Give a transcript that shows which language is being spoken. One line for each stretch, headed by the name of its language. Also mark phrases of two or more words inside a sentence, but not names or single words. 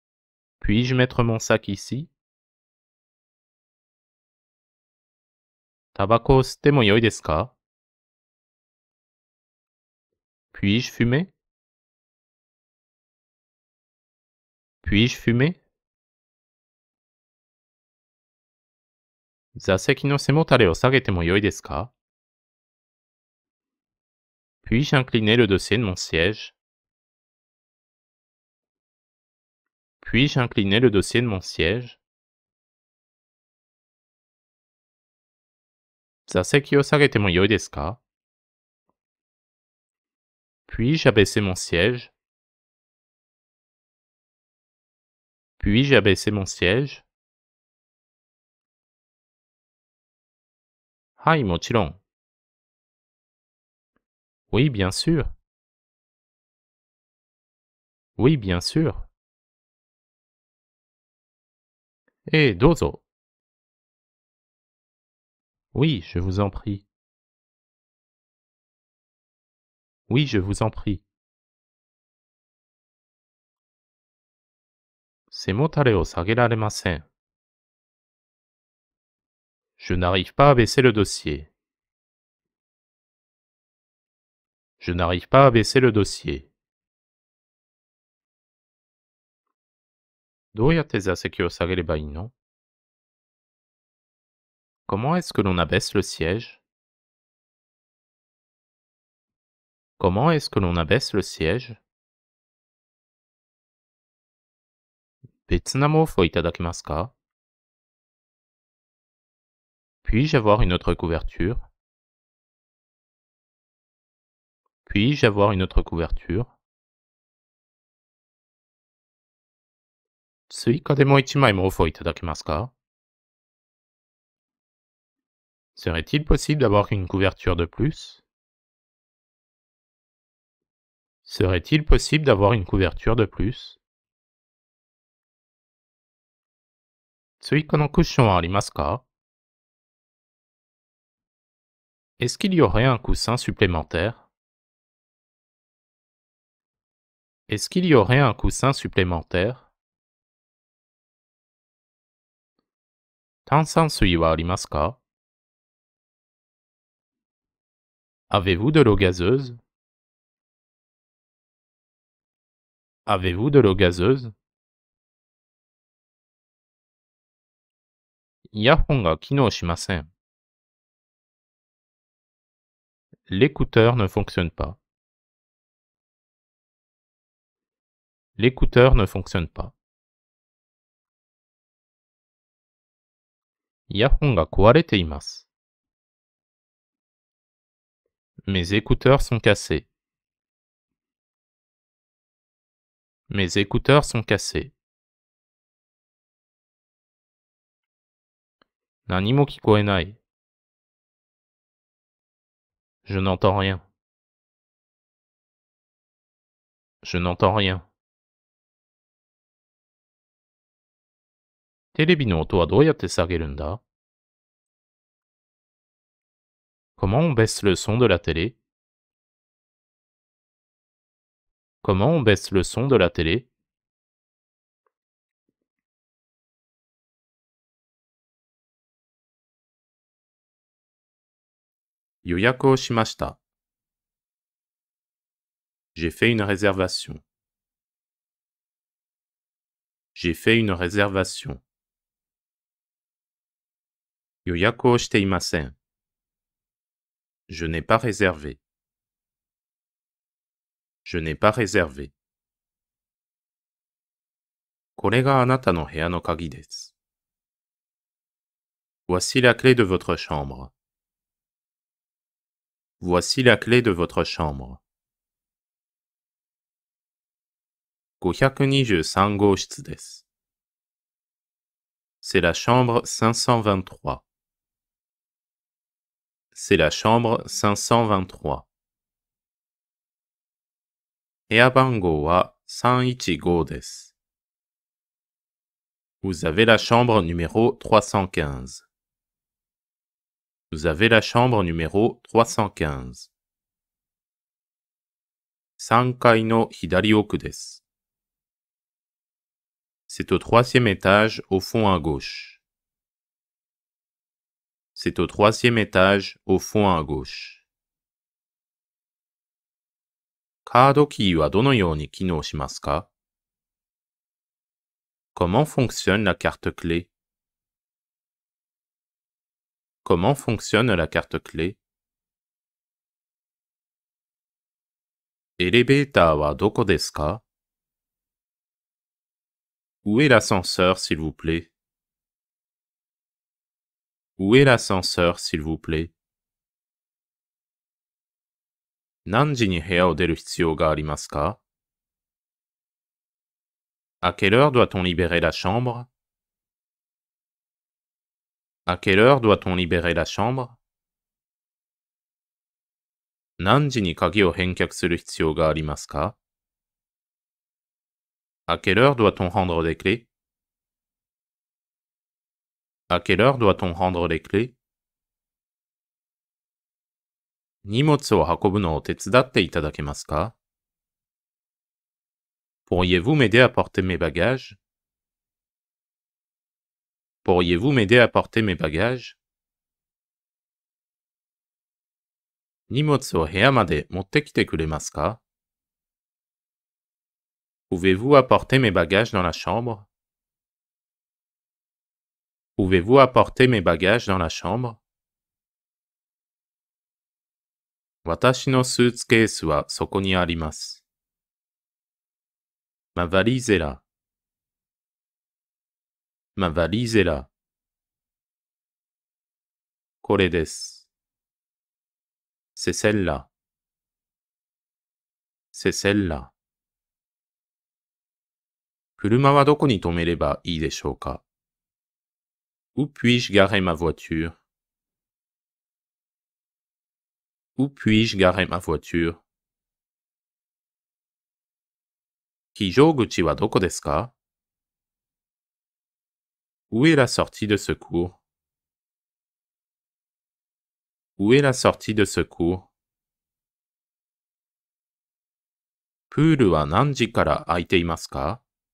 French: Puis-je mettre mon sac ici?
Japanese: タバコを吸ってもよいですか
French: Puis-je fumer Puis-je fumer
Japanese: 座席の背もたれを下げてもよいですか
French: Puis-je incliner le dossier de mon siège Puis-je incliner le dossier de mon siège
Japanese: 座席を下げてもよいですか
French: Puis-je abaisser mon siège Puis-je abaisser mon siège
Japanese: はい、もちろん。
French: Oui, bien sûr. Oui, bien sûr. どうぞ。Oui, je vous en prie. Oui, je vous en prie.
Japanese: 背もたれを下げられません。
French: Je n'arrive pas à baisser le dossier. Je n'arrive pas à baisser le dossier.
Japanese: どうやって座席を下げればいいの
French: Comment est-ce que l'on abaisse le siège Comment est-ce que l'on abaisse le siège
Japanese: 別な毛布をいただけますか
French: Puis-je avoir une autre couverture Puis-je avoir une autre couverture
Japanese: 追加でもう一枚毛布をいただけますか
French: Serait-il possible d'avoir une couverture de plus Serait-il possible d'avoir une couverture de plus
Japanese: 追加のクッションはありますか
French: Est-ce qu'il y aurait un coussin supplémentaire Est-ce qu'il y aurait un coussin supplémentaire
Japanese: 炭酸水はありますか
French: Avez-vous de l'eau gazeuse Avez-vous de l'eau gazeuse
Japanese: イヤホンが機能しません。
French: L'écouteur ne fonctionne pas. L'écouteur ne fonctionne pas.
Japanese: イヤホンが壊れています。
French: Mes écouteurs sont cassés. Mes écouteurs sont cassés.
Japanese: 何も聞こえない。
French: Je n'entends rien. Je n'entends rien.
Japanese: テレビの音はどうやって下げるんだ
French: Comment on baisse le son de la télé Comment on baisse le son de la télé
Japanese: 予約をしました。
French: J'ai fait une réservation. J'ai fait une réservation.
Japanese: 予約をしていません。
French: Je n'ai pas réservé. Je n'ai pas réservé.
Japanese: これがあなたの部屋の鍵です。
French: Voici la clé de votre chambre. Voici la clé de votre chambre.
Japanese: 523 号室です。
French: C'est la chambre 523. C'est la chambre 523.
Japanese: 部屋番号は315です。
French: Vous avez la chambre numéro 315. Vous avez la chambre numéro 315.
Japanese: 3 階の左奥です。
French: C'est au 3e étage au fond à gauche. C'est au 3e étage, au fond à gauche.
Japanese: カードキーはどのように機能しますか?
French: Comment fonctionne la carte clé? Comment fonctionne la carte clé?
Japanese: エレベーターはどこですか?
French: Où est l'ascenseur, s'il vous plaît? Où est l'ascenseur, s'il vous plaît?
Japanese: 何時に部屋を出る必要がありますか?
French: À quelle heure doit-on libérer la chambre? À quelle heure doit-on libérer la chambre?
Japanese: 何時に鍵を返却する必要がありますか?
French: À quelle heure doit-on rendre les clés? À quelle heure doit-on rendre les clés?
Japanese: 荷物を運ぶのを手伝っていただけますか?
French: Pourriez-vous m'aider à porter mes bagages? Pourriez-vous m'aider à porter mes bagages?
Japanese: 荷物を部屋まで持ってきてくれますか?
French: Pouvez-vous apporter mes bagages dans la chambre? Pouvez-vous apporter mes bagages dans la chambre?
Japanese: 私のスーツケースはそこにあります。
French: Ma valise est là. Ma valise est là.
Japanese: これです。
French: C'est celle-là. C'est celle-là.
Japanese: 車はどこに止めればいいでしょうか?
French: Où puis-je garer ma voiture? Où puis-je garer ma voiture?
Japanese: 非常口はどこですか?
French: Où est la sortie de secours? Où est la sortie de secours?
Japanese: プールは何時から空いていますか?